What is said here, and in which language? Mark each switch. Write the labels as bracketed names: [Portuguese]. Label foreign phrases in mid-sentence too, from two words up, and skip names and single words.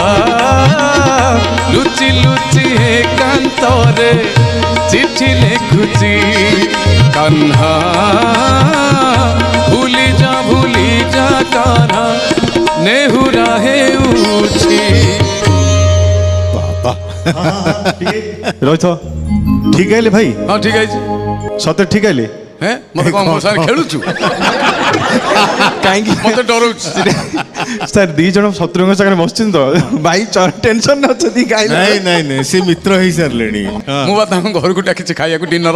[Odia] ଲୁଚି ଲୁଚି ଏକାନ୍ତରେ ଚିଠି ଲେଖୁଛି କାହ୍ନା ଭୁଲିଯା କାହ୍ନା ନେହୁରା ହେଉଛି। ରଇଥ ଠିକ ଆଇଲେ ଭାଇ? ହଁ ଠିକ ହେଇଛି। ସତରେ ଠିକ ଆଇଲେ? ହେଁ ମତେ କଣ ମୋ ସାଙ୍ଗରେ ଖେଳୁଛୁ? କାହିଁକି ମତେ ଡରଉଛୁ? ସାର୍ ଦି ଜଣ ଶତ୍ରୁଙ୍କ ସାଙ୍ଗରେ ବସିଛନ୍ତି ତ ଭାଇ ଟେନସନ ଅଛନ୍ତି ଗାଇଲେ। ନାଇଁ ନାଇଁ ନାଇଁ ସେ ମିତ୍ର ହେଇସାରିଲେଣି। ମୁଁ ବା ତାଙ୍କ ଘରକୁ ଡାକିଛି ଖାଇବାକୁ ଡିନର।